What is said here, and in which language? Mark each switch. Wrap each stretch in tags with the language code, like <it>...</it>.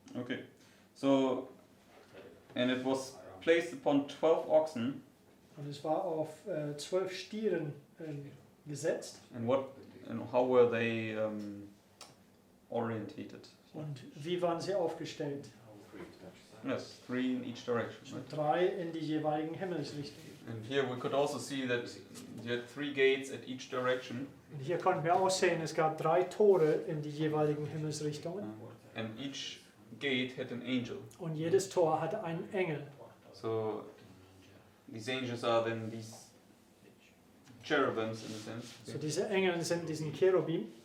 <en>Okay, so and it was placed upon 12 oxen,</en> <de>Und es war auf 12 Stieren gesetzt.</de> <en>and how were they orientated?</en> <de>Und wie waren sie aufgestellt?</de> <en>Yes, 3 in each direction. So Right?</en> <de>3 in die jeweiligen Himmelsrichtungen.</de> <en>And here we could also see that you had 3 gates at each direction,</en> <de>Und hier konnten wir auch sehen, es gab 3 Tore in die jeweiligen Himmelsrichtungen.</de> <en>and each gate had an angel.</en> <de>Und jedes Tor hatte einen Engel.</de> <en>So these angels are then these cherubims in a sense.</en> <de>So diese Engel sind diesen Cherubim.</de>